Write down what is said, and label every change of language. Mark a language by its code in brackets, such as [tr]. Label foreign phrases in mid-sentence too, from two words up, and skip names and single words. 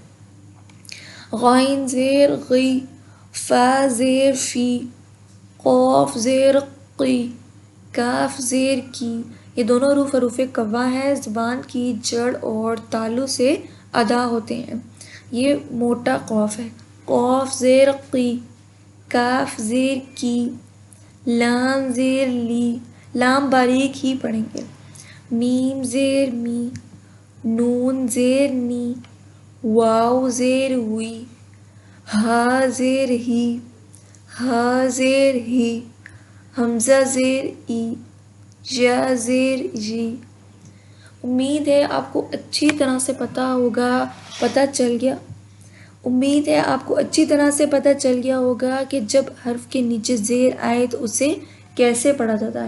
[ur] غین زیر غی، فا زیر فی، قاف زیر قی، کاف زیر کی، یہ دونوں حروف حروف قوا ہیں، زبان کی جڑ اور تالو سے ادا ہوتے ہیں۔ یہ موٹا قاف ہے۔ قاف زیر قی، کاف زیر کی، لام زیر لی، لام باریک ہی پڑھیں گے۔ میم زیر می، نون زیر نی، واو زیر وی، ہا زیر ہی، ہا زیر ہی، حمزہ زیر ای، یا زیر جی۔ امید ہے آپ کو اچھی طرح سے پتہ چل گیا ہوگا کہ جب حرف کے نیچے زیر آئے تو اسے کیسے پڑھا جاتا ہے۔